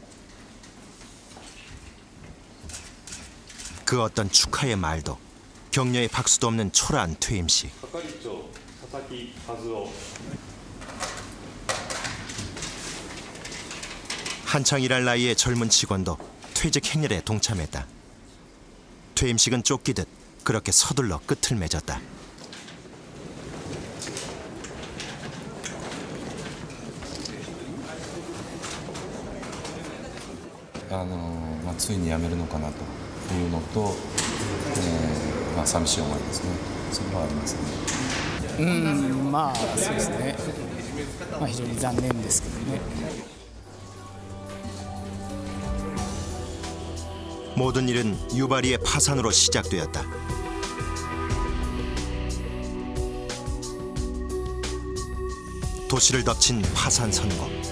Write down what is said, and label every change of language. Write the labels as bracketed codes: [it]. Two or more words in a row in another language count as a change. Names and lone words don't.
[ko] 그 어떤 축하의 말도 격려의 박수도 없는 초라한 퇴임식. 한창 일할 나이의 젊은 직원도 퇴직 행렬에 동참했다. 퇴임식은 쫓기듯 그렇게 서둘러 끝을 맺었다. [ja] ついに辞めるのかなというのと、寂しい思いですね。それはありますね。そうですね。非常に残念ですけどね。 [ko] 모든 일은 유바리의 파산으로 시작되었다. 도시를 덮친 파산 선고.